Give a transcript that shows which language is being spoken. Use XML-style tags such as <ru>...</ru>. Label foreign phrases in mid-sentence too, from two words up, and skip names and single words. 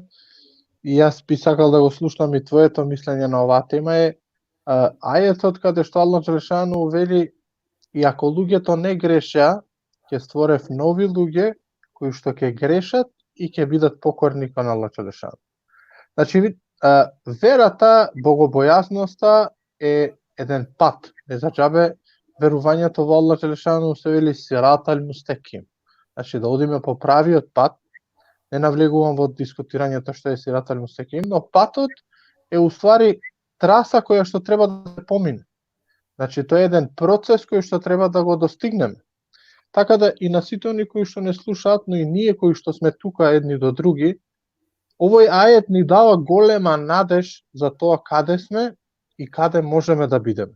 <mk>И јас би сакал да го слушнам и твоето мислење на оваа тема е ајетот каде што</mk> <ar>الله جل شأنه</ar> <mk>вели: и ако луѓето не грешеа, ќе створев нови луѓе кои што ќе грешат и ќе бидат покорни кон Аллах Джелешану. Значи, верата, богобојазноста е еден пат. Не за џабе верувањето во</mk> <ar>الله جل شأنه</ar> <mk>се вели</mk> <ar>الصراط المستقيم.</ar> <mk>Значи, да одиме по правиот пат. Не навлегувам во дискутирањето што е</mk> <ar>الصراط المستقيم,</ar> <mk>но патот е уствари траса која што треба да се помине. Значи, тоа е еден процес кој што треба да го достигнеме. Така да и на сите оние кои што не слушаат, но и ние кои што сме тука едни до други, овој ајет ни дава голема надеж за тоа каде сме и каде можеме да бидеме.</mk>